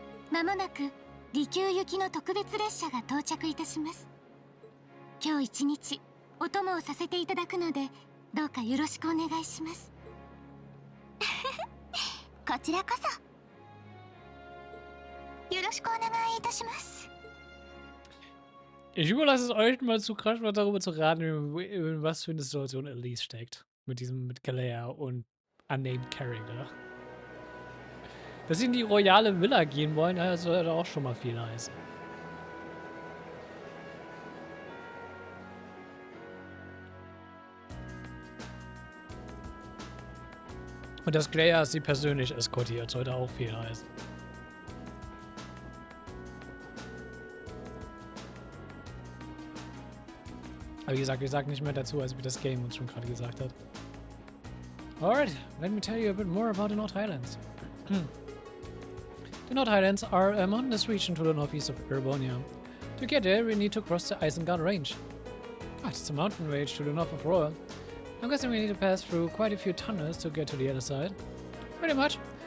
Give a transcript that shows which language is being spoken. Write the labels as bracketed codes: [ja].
[ja] まもなく離宮行きの特別列車が到着いたします。今日一日お供をさせていただくので、どうかよろしくお願いします。こちらこそ。よろしくお願いいたします。 [de] Ich überlasse es euch mal zu krass, mal darüber zu raten, in was für eine Situation Elise steckt. Mit Galea und Unnamed Character. Dass sie in die royale Villa gehen wollen, das soll ja auch schon mal viel heißen. Und dass Galea sie persönlich eskortiert, sollte auch viel heißen. Aber wie gesagt, ich sage nicht mehr dazu, als wie das Game uns schon gerade gesagt hat. [en] Alright, let me tell you a bit more about the North Highlands. The North Highlands are a mountainous region to the northeast of Erebonia. To get there, we need to cross the Isengard Range. It's a mountain range to the north of Roa. I'm guessing we need to pass through quite a few tunnels to get to the other side. Pretty much.